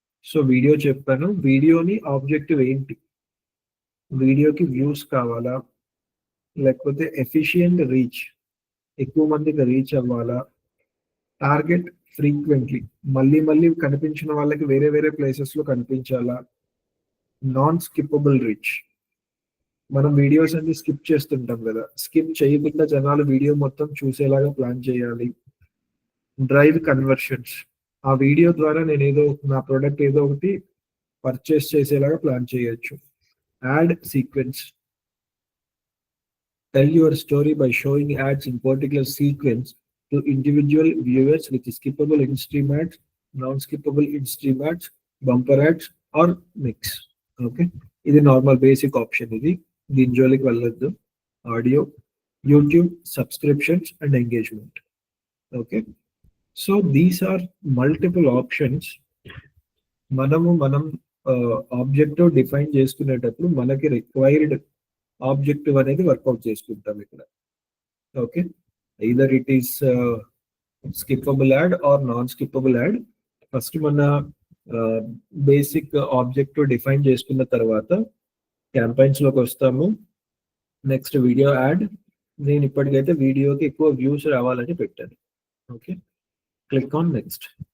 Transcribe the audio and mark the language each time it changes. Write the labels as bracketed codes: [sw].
[te] So video చెప్పాను, వీడియోని objective ఏంటి, వీడియోకి వ్యూస్ కావాలా, లేకపోతే ఎఫిషియంట్ రీచ్, ఎక్కువ మందికి రీచ్ అవ్వాలా, టార్గెట్ ఫ్రీక్వెంట్లీ, మళ్ళీ మళ్ళీ కనిపించిన వాళ్ళకి వేరే వేరే ప్లేసెస్ లో కనిపించాలా, నాన్ స్కిప్పబుల్ రీచ్, మనం వీడియోస్ అన్ని స్కిప్ చేస్తుంటాం కదా, స్కిప్ చేయకుండా జనాలు వీడియో మొత్తం చూసేలాగా ప్లాన్ చేయాలి. డ్రైవ్ కన్వర్షన్స్, ఆ వీడియో ద్వారా నేను ఏదో నా ప్రోడక్ట్ ఏదో ఒకటి పర్చేస్ చేసేలాగా ప్లాన్ చేయొచ్చు. Add sequence, [en] tell your story by showing ads in particular sequence to individual viewers with skippable in-stream ads, non-skippable in-stream ads, bumper ads or mix. [te] Okay. ఇది నార్మల్ బేసిక్ ఆప్షన్. ఇది దీని జోలికి వెళ్ళొద్దు. Audio, YouTube, subscriptions and engagement. Okay. [en] So these are multiple options. [te] మనం objective define చేసుకునేటప్పుడు మనకి required objective అనేది work out చేసుకుంటాం ఇక్కడ. Okay. [en] either it is skippable ad or non-skippable ad. [te] First మన బేసిక్ ఆబ్జెక్టివ్ డిఫైన్ చేసుకున్న తర్వాత క్యాంపైన్స్ లోకి వస్తాము. Next video add. నేను ఇప్పటికైతే వీడియోకి ఎక్కువ వ్యూస్ రావాలని పెట్టాను. ఓకే. Click on next.